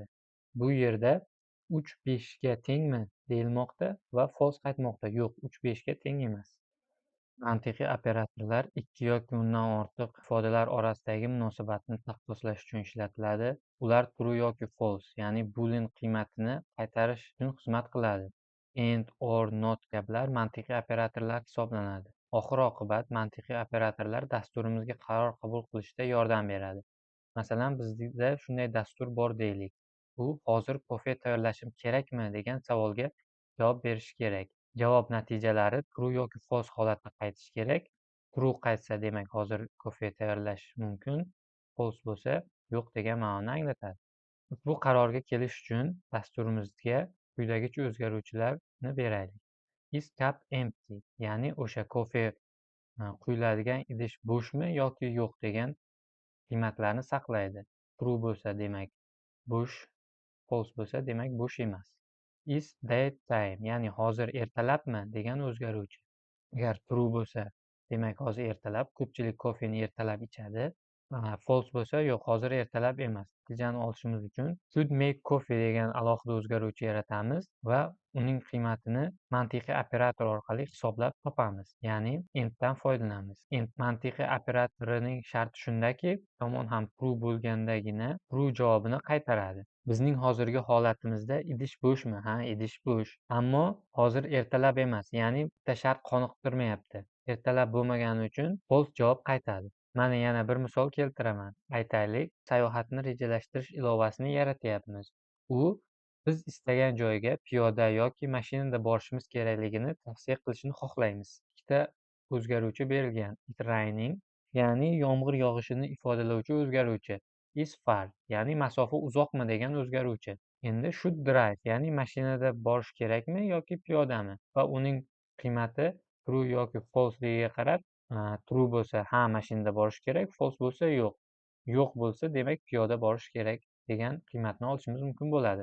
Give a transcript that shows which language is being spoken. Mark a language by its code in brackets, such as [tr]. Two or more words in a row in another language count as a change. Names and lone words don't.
[uz] Bu yerda 3 5 ga tengmi deyilmoqda va false qaytmoqda. Yo'q, 3 5 ga teng emas. Mantiqiy operatorlar ikki yoki undan ortiq ifodalar orasidagi munosabatni taqqoslash uchun ishlatiladi. Ular true yoki false, ya'ni boolean qiymatini qaytarish uchun xizmat qiladi. [en] And, or, not [uz] kabilar mantiqiy operatorlar hisoblanadi. Oxir-oqibat mantiqiy operatorlar dasturimizga qaror qabul qilishda yordam beradi. Masalan, bizda shunday dastur bor deylik. U hozir kofe tayyorlashim kerakmi degan savolga javob berishi kerak. Javob natijalari true yoki false holatda qaytishi kerak. True qaytsa, demak hozir kofe tayyorlash mumkin. False bo'lsa, yo'q degan ma'noni anglatadi. Ushbu qarorga kelish uchun dasturimizga quyidagicha o'zgaruvchilarni beraylik. [en] Is cup empty, [uz] ya'ni o'sha kofe quyiladigan idish bo'shmi yoki yo'q degan qiymatlarni saqlaydi. True bo'lsa demak bo'sh, false bo'lsa demak bo'sh emas. [en] Is that time, [uz] ya'ni hozir ertalabmi degan o'zgaruvchi. Agar true bo'lsa demak hozir ertalab, ko'pchilik kofeni ertalab ichadi. False bo'lsa yo'q, hozir ertalab emas. Natijani olishimiz uchun [en] should make coffee [uz] degan alohida o'zgaruvchi yaratamiz va uning qiymatini mantiqiy operator orqali hisoblab topamiz. Ya'ni inddan foydalanamiz. Ind mantiqiy operatorining sharti shundaki, tomon ham true bo'lgandagina true javobini qaytaradi. Bizning hozirgi holatimizda idish bo'shmi? Ha, idish bo'sh. Ammo hozir ertalab emas, ya'ni bitta shart qoniqtirmayapti. Ertalab bo'lmagani uchun false javob qaytadi. Mana yana bir misol keltiraman. Aytaylik, sayohatni rejalashtirish ilovasini yaratyapmiz. U biz istagan joyga piyoda yoki mashinada borishimiz kerakligini tavsiya qilishini xohlaymiz. Ikkita o'zgaruvchi berilgan. [en] It raining, [uz] ya'ni yomg'ir yog'ishini ifodalovchi o'zgaruvchi. [en] Is far, [uz] ya'ni masofa uzoqmi degan o'zgaruvchi. Endi [en] should drive, [uz] ya'ni mashinada borish kerakmi yoki piyodami, va uning qiymati true yoki falseligiga qarab, true bo'lsa ha mashinada borish kerak, false bo'lsa yo'q. Yo'q bo'lsa demak piyoda borish kerak degan qiymatni olishimiz mumkin bo'ladi.